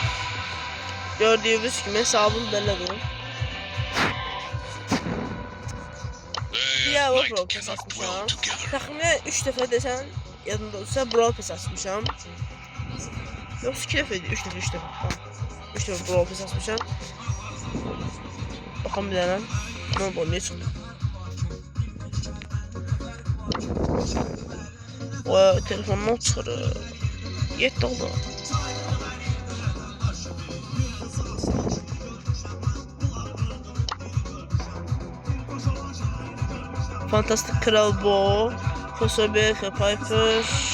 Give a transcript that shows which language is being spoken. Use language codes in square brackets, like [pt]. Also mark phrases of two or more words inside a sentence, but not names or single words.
[tr] Gördüğünüz gibi [az] hesabım belədir. ya o Brawl Pass açmışam. Təxminən 3 dəfə desən, yadımda olsa Brawl Pass açmışam. Yoxsa 2 dəfə idi, 3 dəfə. 3 dəfə Brawl Pass açmışam. Baxın bir dənə. Nə oldu, niyə çıxdı? Vay, telefondan çıxırır. 7 oldu. Fantastik Kral Bo, Kosobe, Piper.